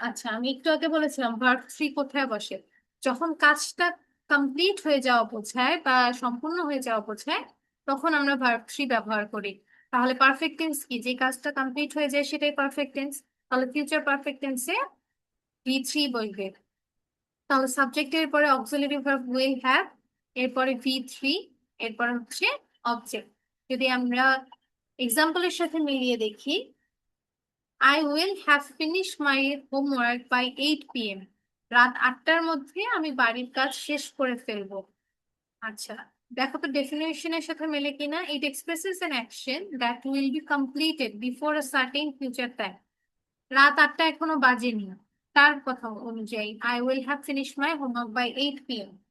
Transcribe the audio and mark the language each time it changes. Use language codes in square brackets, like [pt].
[bn] আচ্ছা, আমি একটু আগে বলেছিলাম ভার্ব থ্রি কোথায় বসে, যখন কাজটা কমপ্লিট হয়ে যাওয়া বোঝায় বা সম্পূর্ণ হয়ে যাওয়া বোঝায় তখন আমরা ভার্ব থ্রি ব্যবহার করি। তাহলে পারফেক্ট টেন্স কি? যে কাজটা কমপ্লিট হয়ে যায় সেটাই পারফেক্ট টেন্স। তাহলে ফিউচার পারফেক্ট টেন্সে ভি থ্রি বসবে। তাহলে সাবজেক্টের পরে অক্সিলারি ভার্ব উইল হ্যাভ, এরপরে ভি থ্রি, এরপর হচ্ছে অবজেক্ট। যদি আমরা এক্সাম্পলের সাথে মিলিয়ে দেখি, [en] I will have finished my homework by 8 p.m. [bn] রাত 8টার মধ্যে আমি বাড়ির কাজ শেষ করে ফেলবো। আচ্ছা, দেখো তো ডেফিনেশনের সাথে মেলে কিনা। [en] It expresses an action that will be completed before a certain future time. [bn] রাত 8টা এখনো বাজেনি, তার কথা অনুযায়ী [en] I will have finish my homework by 8 p.m.